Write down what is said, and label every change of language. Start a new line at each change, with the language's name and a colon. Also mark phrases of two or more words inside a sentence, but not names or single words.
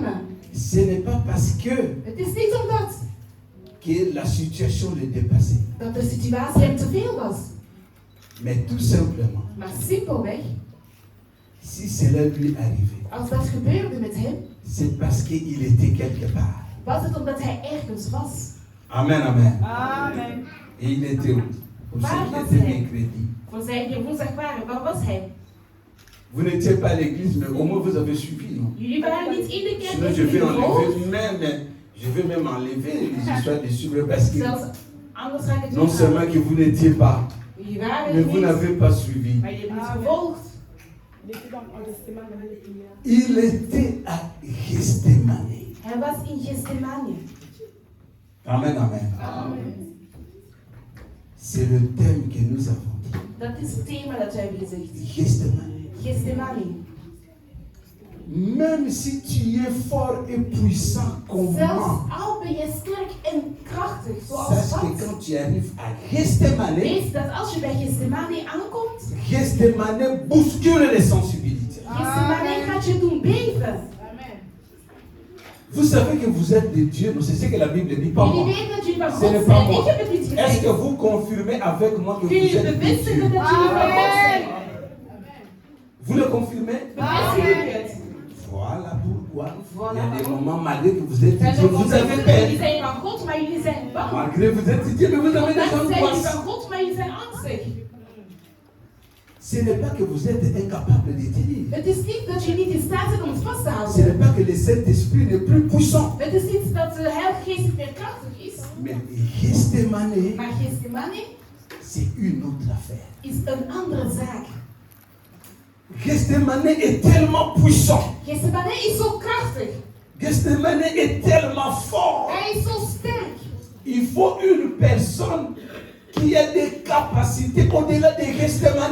French: Ce n'est pas parce que
Dutch: Het is niet omdat
French: que la situation le dépassait.
Dutch: Dat de situatie hem te veel was.
French: Mais tout simplement,
Dutch: Maar simpelweg,
French: si cela lui arrivait,
Dutch: als dat gebeurde met hem,
French: c'est parce qu'il était quelque part.
Dutch: was het omdat hij ergens was. Amen, amen. Amen.
French: Et il était où? Pour
Dutch: Waar
French: ceux
Dutch: was
French: qui étaient
Dutch: hij?
French: mercredi.
Dutch: Voor zij die woensdag waren, waar was hij?
French: Vous n'étiez pas à l'église, mais au moins vous avez suivi, non?
Dutch: Jullie waren niet in de kerk,
French: Sinon,
Dutch: maar
French: je vais
Dutch: jullie geloofd.
French: je vais même enlever les histoires de suivre parce que
Dutch: Zelfs anders ga ik het
French: non
Dutch: niet
French: seulement
Dutch: halen.
French: que vous n'étiez pas,
Dutch: Jullie waren
French: mais
Dutch: er
French: vous n'avez
Dutch: niet,
French: pas suivi.
Dutch: maar jullie hebben niet gevolgd.
French: Il était à Gethsemane.
Dutch: Hij was in Gethsemane. Amen, amen.
French: C'est le thème que nous avons dit.
Dutch: Dat is het thema dat wij hebben gezegd. Gethsemane. Gethsemane.
French: Même si tu es fort et puissant,
Dutch: Zelfs
French: comment?
Dutch: al ben je sterk en krachtig, zoals
French: Sache que
Dutch: wat,
French: quand tu arrives à Gethsemane,
Dutch: weet dat als je bij Gethsemane aankomt,
French: Gethsemane bouscule les sensibilités.
Dutch: Gethsemane gaat je doen beven.
French: Vous savez que vous êtes de Dieu, non? C'est ce que la Bible dit, pas
Dutch: Jullie
French: moi.
Dutch: weten dat jullie van
French: Ce n'est
Dutch: God
French: pas
Dutch: zijn.
French: moi.
Dutch: Ik heb het niet
French: Est-ce que
Dutch: gezegd.
French: vous confirmez avec moi que vous
Dutch: Kun je
French: êtes de
Dutch: bevestigen
French: Dieu?
Dutch: dat jullie van God zijn?
French: Vous le confirmez?
Dutch: Bevestig ik het.
French: Voilà pourquoi. Voilà. Il y a des moments, malgré que vous êtes
Dutch: Er
French: Dieu,
Dutch: zijn
French: vous
Dutch: momenten
French: avez
Dutch: dat
French: peur.
Dutch: jullie zijn van God, maar jullie zijn bang.
French: Malgré que vous êtes Dieu, mais vous avez des
Dutch: Vandaag zijn jullie
French: angoisses.
Dutch: van God, maar jullie zijn angstig.
French: Ce n'est pas que vous êtes incapable de tenir.
Dutch: Het is niet dat je niet in staat bent om het vast te
French: Ce n'est
Dutch: houden.
French: pas que le Saint-Esprit n'est plus puissant.
Dutch: Het is niet dat de Heilige Geest niet meer krachtig is.
French: Mais Gethsemane,
Dutch: Maar Gethsemane
French: c'est une autre affaire.
Dutch: is een andere zaak.
French: Gethsemane est tellement puissant.
Dutch: Gethsemane is zo krachtig.
French: Gethsemane est tellement fort.
Dutch: Hij is zo sterk.
French: Il faut une personne qui a des capacités au-delà de Gethsemane.